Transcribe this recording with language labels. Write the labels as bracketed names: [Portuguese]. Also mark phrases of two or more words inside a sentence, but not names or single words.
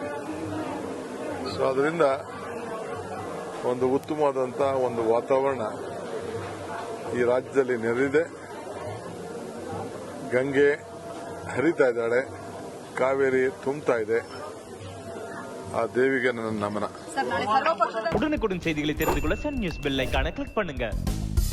[Kannada] ಸೊ ಅದರಿಂದ ಒಂದು ಉತ್ತಮವಾದಂಥ ಒಂದು ವಾತಾವರಣ ಈ ರಾಜ್ಯದಲ್ಲಿ ನೆರೆದಿದೆ. ಗಂಗೆ ಹರಿತಾ ಇದ್ದಾಳೆ, ಕಾವೇರಿ ತುಂಬ್ತಾ ಇದೆ. ಆ தேவிக்கு ನನ್ನ ನಮನ. [Tamil] உடனுக்குடன் செய்திகளை தெரிந்து கொள்ள சன் நியூஸ் பெல் ஐகானை கிளிக் பண்ணுங்க.